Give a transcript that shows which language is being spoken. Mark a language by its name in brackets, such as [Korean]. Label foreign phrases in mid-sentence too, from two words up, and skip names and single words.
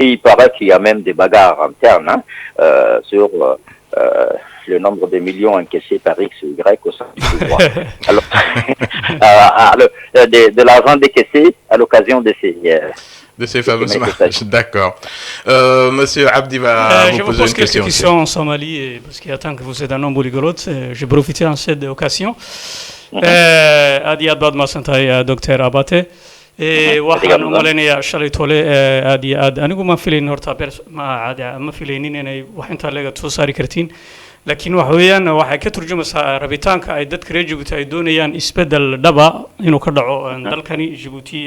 [French] Et il paraît qu'il y a même des bagarres internes sur le nombre de millions encaissés par X ou Y au sein du pouvoir. Alors, de l'argent décaissé à l'occasion de ces fameuses marches. D'accord. Monsieur Abdi va vous poser une question. Je vous pose quelques questions en Somalie, parce qu'il attend que vous êtes un homme polyglotte. J'ai profité en cette occasion. [Somali] aad iyo aad baad mahadsantahay Dr. Abate. waxaan u malaynayaa shalay tole aad iyo aad anigu ma filaynin horta ma filaynin inay wax intaa leega soo saari kartiin, laakiin waxa weeyaan waxay ka turjumaysaa rabitaanka ay dadka reer Djibouti ay doonayaan isbedel dhaba inuu ka dhaco dalkani Djibouti.